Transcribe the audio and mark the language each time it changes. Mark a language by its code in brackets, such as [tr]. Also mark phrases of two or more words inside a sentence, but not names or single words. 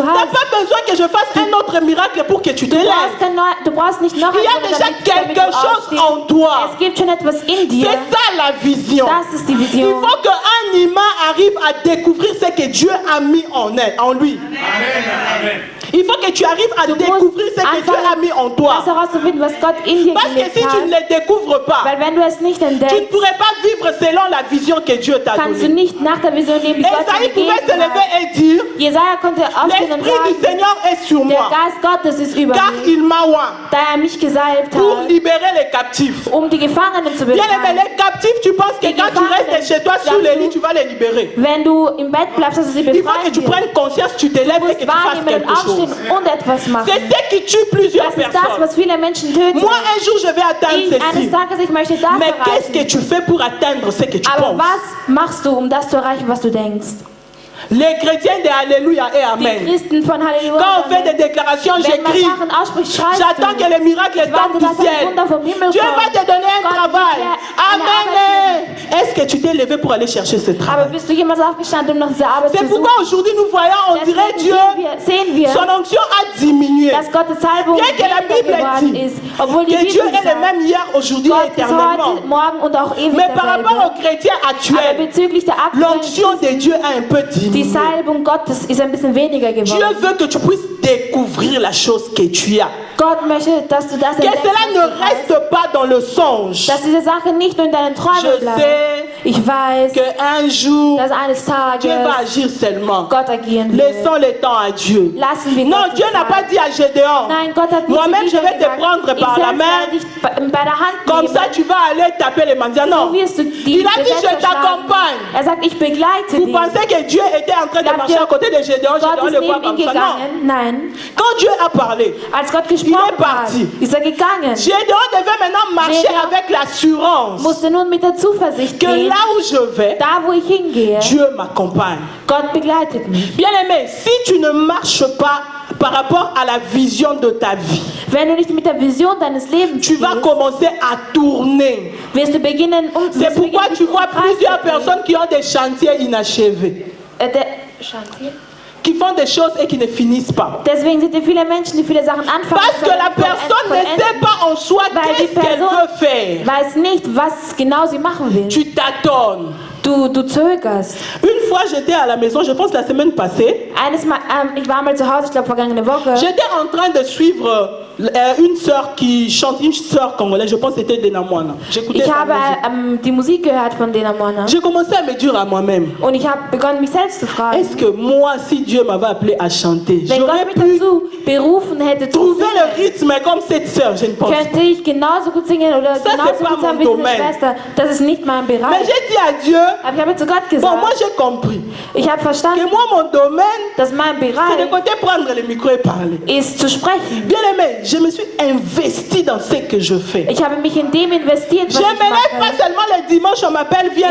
[fr] tu n'as [de] hast. [fr] pas besoin que je fasse un autre miracle pour que tu te lèves. [de] Du brauchst nicht noch [fr] Il y a [de] ein [fr] déjà [de] Wunder, damit [fr] quelque [de] du [fr] chose [de] aufstehst. [fr] en toi. [de] Es gibt schon etwas in dir. [fr] C'est ça la vision. [de] Das ist die [fr] Il [de] Vision. [fr] faut qu'un humain arrive à découvrir ce que Dieu a mis en lui. Il faut que tu arrives à découvrir ce que Dieu a mis en toi. [de] Das herauszufinden, was Gott in dir [fr] Parce que [de] gelegt [fr] si tu ne [de] hat. [fr] le découvres pas, [de] Weil wenn du es nicht [fr] tu ne [de] entdeckst, [fr] pourrais pas vivre selon la vision que Dieu t'a [de] kannst du [fr] donnée. [de] nicht nach der Vision leben, die Gott [fr] Esaïe [de] dir [fr] pouvait se [de] gegeben [fr] lever [de] hat. [fr] et dire, [de] Jesaja konnte aufstehen und [fr] l'Esprit du [de] sagen, [fr] Seigneur est sur [de] der [fr] moi, [de] Geist Gottes ist über [fr] car [de] mich, [fr] il m'a oint [de] da er mich gesalbt [fr] pour [de] hat, [fr] libérer les captifs. [de] um die Gefangenen zu [fr] Bien aimé, [de] befreien. [fr] les captifs, tu penses que quand tu restes chez toi sur le lit, tu vas les libérer. [de] Wenn du im Bett bleibst, dass du sie [fr] Il faut que [de] befreien [fr] tu [de] wirst. [fr] prennes conscience, tu te lèves [de] Du [fr] et que [de] musst [fr] tu fasses [de] wahrnehmen und [fr] quelque chose. [de] aufstehen und etwas machen. [fr] C'est ce qui tue plusieurs [de] Das ist das, [fr] personnes. [de] was viele Menschen töten. [fr] Moi, un jour, je vais atteindre [de] Eines [fr] ceci. [de] Tages, ich möchte das [fr] Mais qu'est-ce que [de] erreichen. [fr] tu fais pour atteindre ce que tu [de] Aber [fr] penses? [de] was machst du, um das zu erreichen, was du denkst? [fr] Les chrétiens de Alléluia et [de] Die [fr] Amen. [de] Christen von Halleluja. [fr] Quand on fait [de] Amen. [fr] des déclarations, [de] Wenn man [fr] j'écris. [de] Sachen ausspricht, schreibst [fr] J'attends [de] du. [fr] que les miracles [de] Ich warte, [fr] tombent du [de] dass ein [fr] ciel. [de] Wunder vom Himmel [fr] Dieu [de] kommt. [fr] va te donner un [de] Gott wird [fr] travail. [de] dir eine Arbeit [fr] Amen. Est-ce que tu t'es levé pour aller chercher ce [de] Aber [fr] travail? [de] bist du jemals aufgestanden, um nach dieser Arbeit [fr] C'est [de] zu suchen? [fr] pourquoi aujourd'hui nous voyons, on dirait [de] Deswegen [fr] Dieu, [de] sehen wir, [fr] son onction a diminué. [de] dass Gottes Salbung [fr] Bien que la [de] weniger [fr] Bible [de] geworden [fr] dit [de] ist. Obwohl die [fr] Que Dieu [de] Bibel [fr] est le [de] sagt, [fr] même hier, aujourd'hui et [de] Gott ist [fr] éternellement. [de] heute, morgen und auch ewig [fr] Mais par rapport [de] derselbe. [fr] aux chrétiens [de] Aber [fr] actuels, [de] bezüglich der aktuellen [fr] l'onction de Dieu a un peu [de] die [fr] diminué. [de] Salbung Gottes ist ein bisschen weniger [fr] Dieu [de] geworden. [fr] veut que tu puisses découvrir la chose que tu as. [de] Gott möchte, dass du das [fr] Que [de] entdeckst, [fr] cela [de] was [fr] ne [de] du hast. [fr] reste pas dans le songe. [de] Dass diese Sache nicht nur in deinen Träumen [fr] Je [de] bleibt. [fr] sais [de] Ich weiß, [fr] qu'un jour, [de] dass eines [fr] Dieu va [de] Tages [fr] agir seulement. [de] Gott agieren wird. [fr] Laissons le temps à Dieu. [de] Lassen wir [fr] Non, [de] Gott [fr] Dieu [de] die [fr] n'a [de] Zeit. [fr] pas dit à Gédéon, [de] Nein, Gott hat nicht [fr] moi-même [de] zu [fr] je vais te [de] Gideon [fr] prendre [de] gesagt, [fr] par [de] ich [fr] la [de] selbst [fr] main, [de] werde dich bei der Hand [fr] comme [de] nehmen. [fr] ça tu vas aller taper les mendiants. [de] So [fr] Non, [de] wirst du die [fr] il a dit, [de] Besetzer [fr] je t'accompagne. [de] schlagen. Er sagt, ich begleite [fr] Vous [de] dich. [fr] pensez que Dieu était en train de [de] Glaubt [fr] marcher [de] ihr, [fr] à côté de Gédéon, [de] Gott [fr] Gédéon [de] ist [fr] le voit [de] neben ihn [fr] comme ça. Non. [de] gegangen. Nein. [fr] Quand Dieu a parlé, [de] Als Gott gesprochen hat, [fr] parti. [de] ist er gegangen. [fr] Gédéon devait maintenant marcher [de] Gédéon [fr] avec l'assurance [de] Musste nun mit der Zuversicht [fr] que [de] gehen, [fr] là où je vais, [de] da wo ich hingehe, [fr] Dieu m'accompagne. [de] Gott begleitet mich. [fr] Bien aimé, si tu ne marches pas par rapport à la vision de ta vie, [de] Wenn du nicht mit der Vision deines Lebens [fr] tu vas [de] gehst, [fr] commencer à tourner. [de] wirst du beginnen, [fr] C'est pourquoi tu vois plusieurs personnes qui ont des chantiers inachevés, qui font des choses et qui ne finissent pas. [de] Deswegen sind viele Menschen, die viele Sachen anfangen, [fr] Parce que la personne ne sait pas en soi [de] Weil die [fr] qu'est-ce qu'elle [de] Person [fr] veut faire. [de] weiß nicht, was genau sie machen will. [fr] Tu tâtonnes. [de] Du zögerst. [fr] Une fois, j'étais à la maison, je pense la semaine passée. [de] Eines Mal, ich war mal zu Hause, ich glaube vergangene Woche. [fr] J'étais en train de suivre une sœur qui chante, une sœur congolaise, je pense que c'était Dena Moana. J'écoutais [de] Ich [fr] sa [de] habe [fr] musique. [de] die Musik gehört von Dena Moana. [fr] J'ai commencé à me dire à moi-même, [de] Und ich habe begonnen, mich selbst zu fragen, [fr] est-ce que moi, si Dieu m'avait appelé à chanter, [de] wenn [fr] j'aurais [de] Gott mich [fr] pu [de] dazu berufen hätte zu [fr] trouver le [de] singen, [fr] rythme comme cette sœur? Je ne pense pas. [de] könnte ich genauso gut singen oder [fr] Ça, [de] genauso [fr] c'est pas [de] gut sein [fr] mon [de] wie diese [fr] domaine. [de] Schwester. Das ist nicht mein [fr] Mais [de] Bereich. [fr] j'ai dit à Dieu, [de] Aber ich habe zu Gott gesagt, [fr] bon, moi j'ai compris [de] ich habe verstanden, [fr] que moi mon domaine, [de] dass mein [fr] c'est de [de] Bereich [fr] côté prendre le micro et parler. [de] ist zu sprechen. [fr] Bien aimé, je me suis investi dans ce que je fais. [de] Ich habe mich in dem investiert, [fr] Je [de] was [fr] me [de] ich [fr] lève pas [de] mache. [fr] seulement le dimanche, on m'appelle, viens